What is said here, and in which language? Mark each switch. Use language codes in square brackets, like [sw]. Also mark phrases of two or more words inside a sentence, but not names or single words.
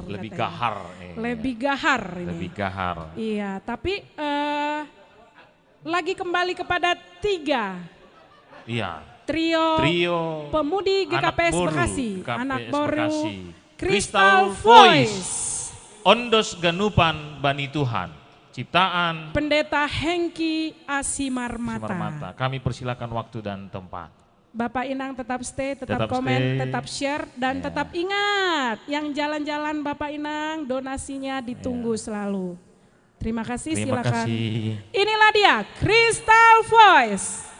[id] Lebih katanya. gahar. Lebih gahar ini. Lebih gahar. Iya, tapi lagi kembali kepada 3 Iya. trio pemudi GKPS Boru, Bekasi, GKPS anak baru, Bekasi. Crystal Voice, Ondos Ganupan Bani Tuhan, ciptaan Pendeta Hengki Asimarmata. Simarmata. Kami persilakan waktu dan tempat. Bapak Inang tetap stay, tetap Tetap komen, stay. tetap share, dan tetap ingat yang jalan-jalan Bapak Inang donasinya ditunggu selalu. Terima kasih, Terima silakan. kasih. Inilah dia Crystal Voice.